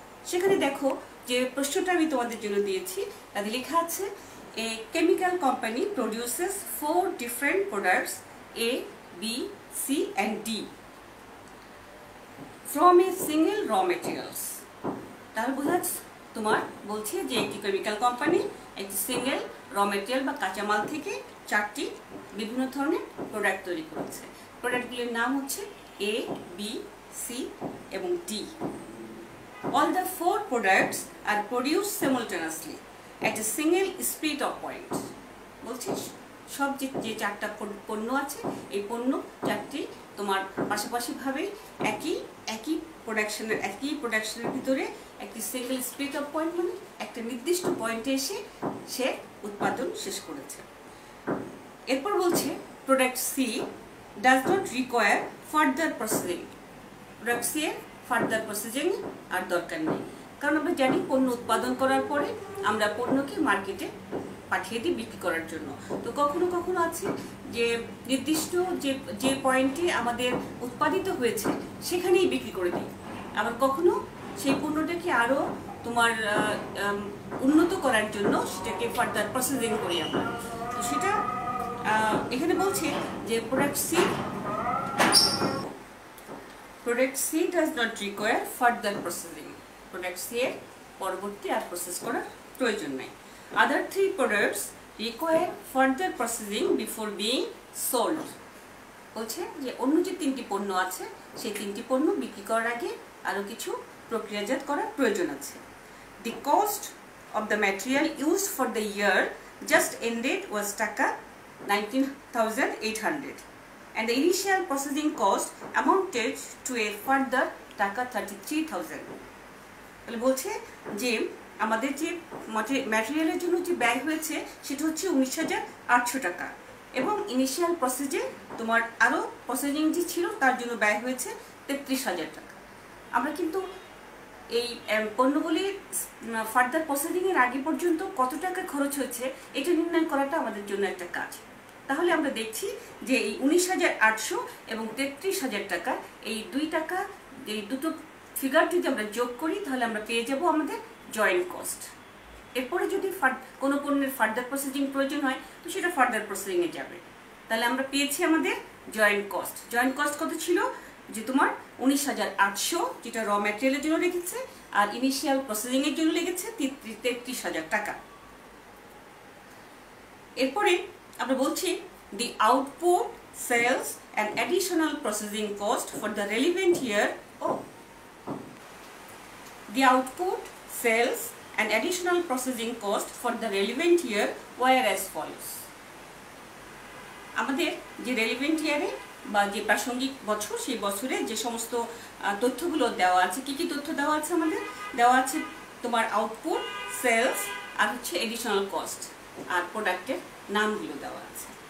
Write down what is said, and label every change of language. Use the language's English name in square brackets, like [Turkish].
[Bangla] সেখানে দেখো যে প্রশ্নটা আমি তোমাদের জন্য দিয়েছি, তাতে লেখা আছে [English] A chemical company produces 4 different products A, B, C and D from a single raw materials। [Bangla] তাহলে বোঝাচ্ছে তোমার বলছে যে একটি কেমিক্যাল কোম্পানি একটি সিঙ্গেল র মেটেরিয়াল বা কাঁচামাল থেকে 4টি বিভিন্ন ধরনের প্রোডাক্ট তৈরি করেছে। প্রোডাক্টগুলির নাম হচ্ছে A, B, C এবং D। [English] All the 4 products are produced simultaneously at a single speed of point। [Bangla] বলছিস সব যে 4টা পণ্য আছে, এই পণ্য 4টি তোমার পাশাপাশিভাবে একই প্রোডাকশনের ভিতরে একটি সিঙ্গেল স্পিড অফ পয়েন্ট, মানে একটা নির্দিষ্ট পয়েন্টে এসে সে উৎপাদন শেষ করেছে। এরপর বলছে [English] Product C does not require further processing. [Bangla] Product C এর ফার্দার প্রসেসিং আর দরকার নেই, কারণ আমরা জানি পণ্য উৎপাদন করার পরে আমরা পণ্যকে মার্কেটে পাঠিয়ে দিই বিক্রি করার জন্য। তো কখনো কখনো আছে যে নির্দিষ্ট যে পয়েন্টে আমাদের উৎপাদিত হয়েছে সেখানেই বিক্রি করে দিই, আবার কখনো সেই পণ্যটাকে আরও তোমার উন্নত করার জন্য সেটাকে ফার্দার প্রসেসিং করি আমরা। তো সেটা এখানে বলছে যে [English] Product C does not require further processing. [Bangla] Product C এর পরবর্তী আর প্রসেস করার প্রয়োজন নেই। [English] Other 3 products require further processing before being sold। [Bangla] বলছে যে অন্য যে 3টি পণ্য আছে সেই 3টি পণ্য বিক্রি করার আগে আরও কিছু প্রক্রিয়াজাত করার প্রয়োজন আছে। [English] The cost of the material used for the year just ended was taka 19,800 and the initial processing cost amounted to a further taka 33,000। [Bangla] বলছে যে আমাদের যে ম্যাটেরিয়ালের জন্য যে ব্যয় হয়েছে সেটা হচ্ছে 19,800 টাকা, এবং ইনিশিয়াল প্রসেসে তোমার আরও প্রসেসিং যে ছিল তার জন্য ব্যয় হয়েছে 33,000 টাকা। আমরা কিন্তু এই পণ্যগুলি ফার্দার প্রসেসিংয়ের আগে পর্যন্ত কত টাকা খরচ হয়েছে এটা নির্ণয় করাটা আমাদের জন্য একটা কাজ। তাহলে আমরা দেখছি যে এই 19,800 এবং 33,000 টাকা, এই 2 টাকা, এই দুটো ফিগার যদি আমরা যোগ করি তাহলে আমরা পেয়ে যাব আমাদের জয়েন্ট কস্ট। এরপরে যদি কোনো পণ্যের ফার্দার প্রসেসিং প্রয়োজন হয় তো সেটা ফার্দার প্রসেসিংয়ে যাবে। তাহলে আমরা পেয়েছি আমাদের জয়েন্ট কস্ট। জয়েন্ট কস্ট কত ছিল যে তোমার 19,800, যেটা র ম্যাটেরিয়ালের জন্য লেগেছে, আর ইনিশিয়াল প্রসেসিংয়ের জন্য লেগেছে 33,000 টাকা। এরপরে আমরা বলছি [English] The output sales and additional processing cost for the relevant year. The output, sales and additional processing cost for the relevant year were as follows। [Bangla] আমাদের যে রেলিভেন্ট ইয়ারে বা যে প্রাসঙ্গিক বছর, সেই বছরে যে সমস্ত তথ্যগুলো দেওয়া আছে, কি কি তথ্য দেওয়া আছে আমাদের দেওয়া আছে তোমার আউটপুট, সেলস আর হচ্ছে এডিশনাল কস্ট, আর প্রোডাক্টের নামগুলো দেওয়া আছে।